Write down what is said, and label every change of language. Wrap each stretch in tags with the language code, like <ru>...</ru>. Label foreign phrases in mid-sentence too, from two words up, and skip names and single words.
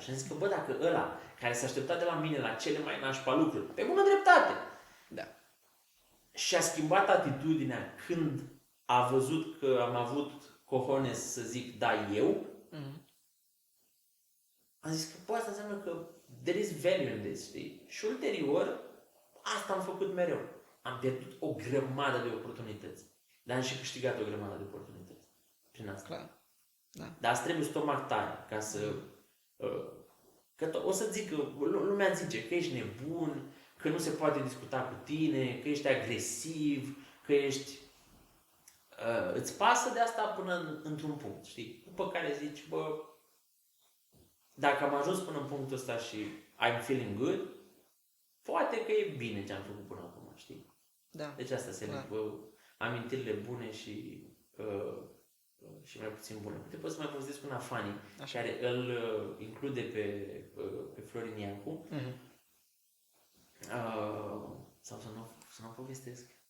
<ro>Și a zis că, bă, dacă ăla care s-a așteptat de la mine la cele mai nașpa lucruri, pe bună dreptate, Da. și a schimbat atitudinea când a văzut că am avut cojones să zic da eu, am zis că, bă, asta înseamnă că</ro> <en>there is value in this,</en> <ro>știi? Și ulterior, asta am făcut mereu. Am pierdut o grămadă de oportunități, dar am și câștigat o grămadă de oportunități prin asta. Clar. Da. Dar îți trebuie stomac tare ca să... Că o să zic că lumea zice că ești nebun, că nu se poate discuta cu tine, că ești agresiv, că ești... îți pasă de asta până într-un punct, știi? După care zici, bă, dacă am ajuns până în punctul ăsta și</ro> <en>I'm feeling good,</en> <ro>poate că e bine ce am făcut până acum, știi? Da. Deci asta se leagă amintirile bune și mai puțin bune. Te poți să mai povestesc una funny, care îl include pe Florin Iancu. Sau să nu povestesc?</ro>